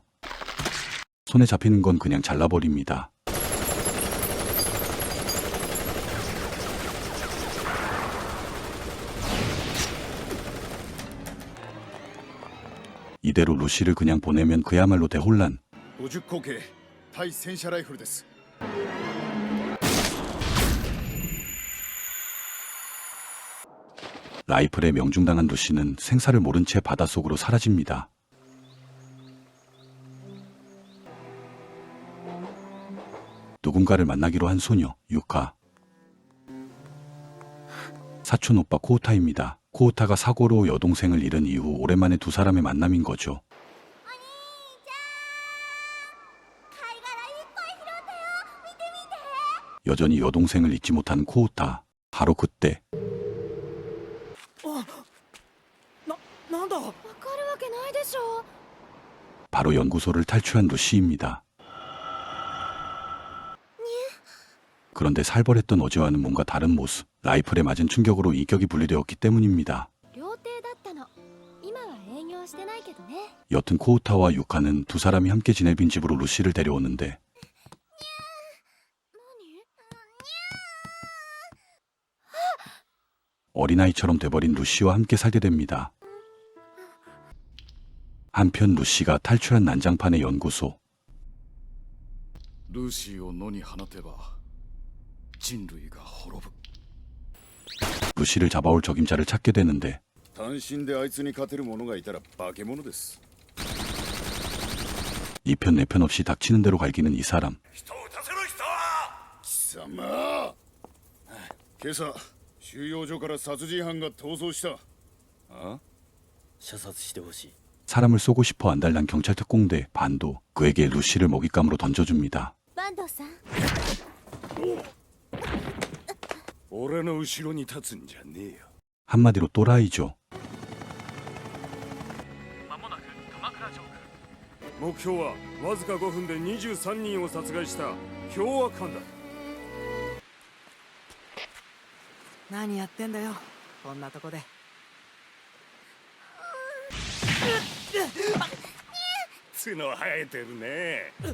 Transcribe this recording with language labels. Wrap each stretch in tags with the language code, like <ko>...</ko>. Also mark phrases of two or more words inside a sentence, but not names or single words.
<ko>손에 잡히는 건 그냥 잘라버립니다. 이대로 루시를 그냥 보내면 그야말로 대혼란.</ko> <ja>50 口径対戦車ライフルです。</ja> <ko>라이플에 명중당한 루시는 생사를 모른 채 바닷속으로 사라집니다. 누군가를 만나기로 한 소녀, 유카. 사촌 오빠 코우타입니다. 코우타가 사고로 여동생을 잃은 이후 오랜만에 두 사람의 만남인 거죠. 여전히 여동생을 잊지 못한 코우타. 바로 그때</ko> <ja>なんだ。わかるわけないでしょ。</ja> <ko>바로 연구소를 탈출한 루시입니다. 그런데 살벌했던 어제와는 뭔가 다른 모습. 라이플에 맞은 충격으로 이격이 분리되었기 때문입니다.</ko> <ja>料亭だったの。今は営業してないけどね。</ja> <ko>여튼 코우타와 유카는 두 사람이 함께 지낼 빈집으로 루시를 데려오는데 어린아이처럼 돼버린 루시와 함께 살게 됩니다. 한편 루시가 탈출한 난장판의 연구소.</ko> <ja>ルーシーを野に放てば人類が滅ぶ。</ja> <ko>루시를 잡아올 적임자를 찾게 되는데</ko> <ja>単身であいつに勝てる者がいたら化け物です。</ja> <ko>이편 내편 없이 닥치는 대로 갈기는 이 사람.</ko> <ja>人を撃たせろ人は。貴様。今朝収容所から殺人犯が逃走した。あ？射殺してほしい。</ja> <ko>사람을 쏘고 싶어 안달난 경찰 특공대 반도. 그에게 루시를 먹잇감으로 던져줍니다.</ko> <ja>坂東さん。俺の後ろに立つんじゃねえよ。</ja> <ko>한마디로 또라이죠.</ko> <ja>まもなく鎌倉上空。目標はわずか5分で23人を殺害した凶悪犯だ。何やってんだよ、こんなとこで。角生えてるね。</ja>